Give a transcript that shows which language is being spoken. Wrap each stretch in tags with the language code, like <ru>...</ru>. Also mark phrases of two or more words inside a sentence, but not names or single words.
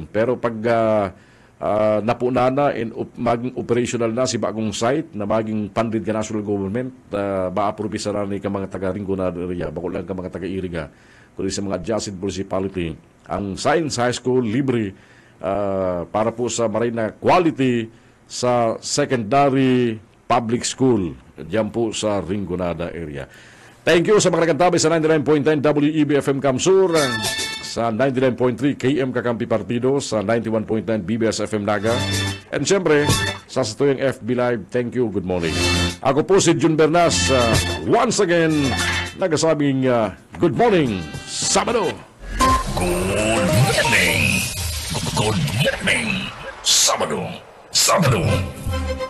<bik>Pero pag napuna na and maging operational na si bagong site na maging funded ka</bik> <en>national government,</en> <bik>ma-approve na ni ka mga taga-Rinconada area, bakul lang ka mga taga-Iriga, kundi sa mga</bik> <en>adjacent municipality.</en> <bik>Ang Science High School libre para po sa marina quality sa</bik> <en>secondary public school</en> <bik>diyan po sa Rinconada area.</bik> <en>Thank you</en> <bik>sa mga nagkantabay sa 99.9 WEB-FM Kamsur, sa 99.3 KM Kakampi Partido, sa 91.9 BBS-FM Naga, and siyempre sa Satuyang FB Live.</bik> <en>Thank you, good morning.</en> <bik>Ako po si Jun Bernas,</bik> <en>once again</en> <bik>nagsasabing</bik> <en>good morning,</en> <bik>Sabado.</bik> <en>Good morning. Good morning, Sabado.</en>